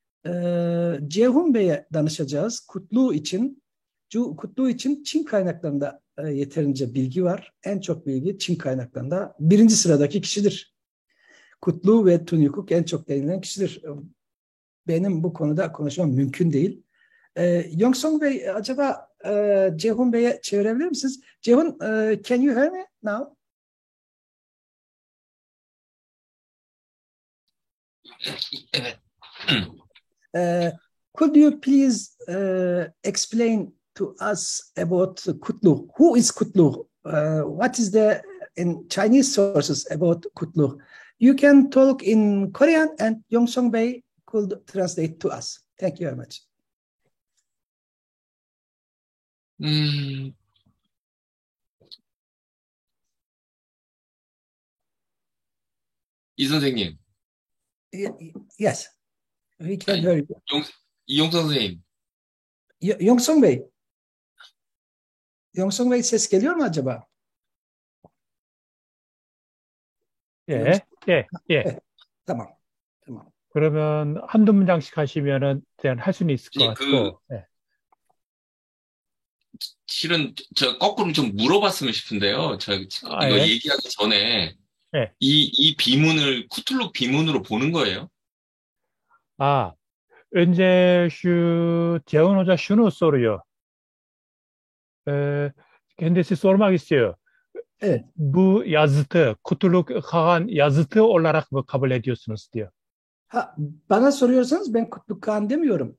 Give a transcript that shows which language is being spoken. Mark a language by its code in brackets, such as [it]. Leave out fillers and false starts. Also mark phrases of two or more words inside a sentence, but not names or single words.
[tr] Ceyhun Bey'e danışacağız. Kutlu için Çin kaynaklarında yeterince bilgi var. En çok bilgi Çin kaynaklarında. Birinci sıradaki kişidir. Kutlu ve Tunyukuk en çok denilen kişidir. Benim bu konuda konuşmam mümkün değil. Yongsong Bey, acaba Ceyhun Bey'e çevirebilir misiniz? Ceyhun, [en] can you hear me now? [tr] Evet. [en] Could you please explain to us about Kutlu? Who is Kutlu? What is the in Chinese sources about Kutlu? You can talk in Korean and Yongsong Bey could translate to us. Thank you very much. [ko] 이 선생님, [en] Yes, we can hear you. [ko] 이용성 선생님, [tr] Yongsong Bey. Yongsong Bey ses geliyor mu acaba? [ko] 예, 예, 예. [tr] Tamam. [ko] 그러면 한두 문장씩 하시면은 그냥 할 수는 있을 것 예, 같고. 예. 실은 저 거꾸로 좀 물어봤으면 싶은데요. 이거 예. 얘기하기 전에 예. 이 비문을 쿠툴룩 비문으로 보는 거예요? 아, [tr] önce şu Ceyhun Hoca şunu soruyor. Kendisi sormak istiyor. Evet. Bu yazıtı, Kutuluk Kağan yazıtı olarak mı kabul ediyorsunuz diyor. Bana soruyorsanız ben Kutluk Kağan demiyorum.